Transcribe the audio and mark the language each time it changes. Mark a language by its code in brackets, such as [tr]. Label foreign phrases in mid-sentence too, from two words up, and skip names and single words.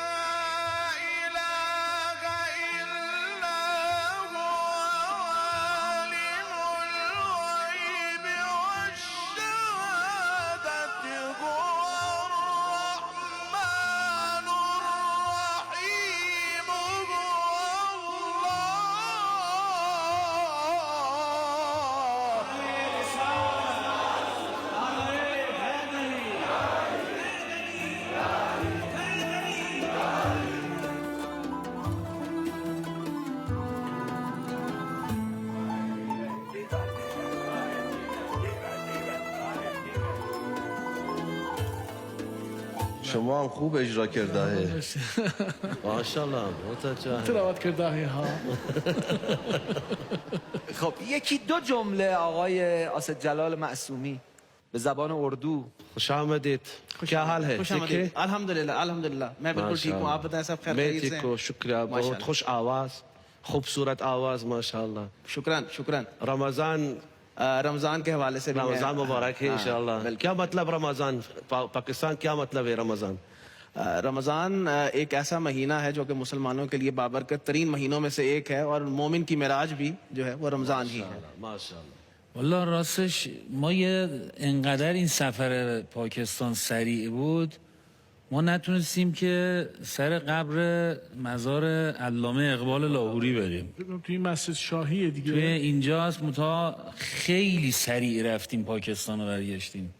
[ar] إله إلا هو عالم الغيب والشهادة هو الرحمن الرحيم هو الله. [fa] شما هم خوب اجرا کرده. ماشاءالله متشکرم. تلاوت کرده ها. خب یکی دو جمله آقای اسد جلال معصومی به زبان اردو. خوش آمدید. [ur] کیا حال ہے? खुश ٹھیک ہے? आमदीद [ar] الحمد لله الحمد لله [ur] میں بالکل ٹھیک ہوں آپ بتائیں سب خیر मैं خیریت سے ٹھیک ہوں، شکریہ۔ بہت माशाल्लाह। خوش آواز، خوبصورت آواز، ماشاءاللہ. [ar] شكرا شكرا [ur] रमजान رمضان کے حوالے سے بھی میں-- رمضان مبارک ہے हाँ, इंशाल्लाह. बिल्कुल। کیا مطلب رمضان? پاکستان کیا مطلب ہے رمضان? رمضان ایک ایسا مہینہ ہے جو کہ مسلمانوں کے لیے بابرکت ترین مہینوں میں سے ایک ہے اور مومن کی معراج بھی جو ہے وہ رمضان ہی ہے. माशाल्लाह. [fa] والا راستش ما انقدر این سفر پاکستان سریع بود ما نتونستیم که سر قبر مزار علامه اقبال لاهوری بریم. توی مسجد شاهیه توی دیگه. اینجاست متا خیلی سریع رفتیم پاکستان رو برگشتیم.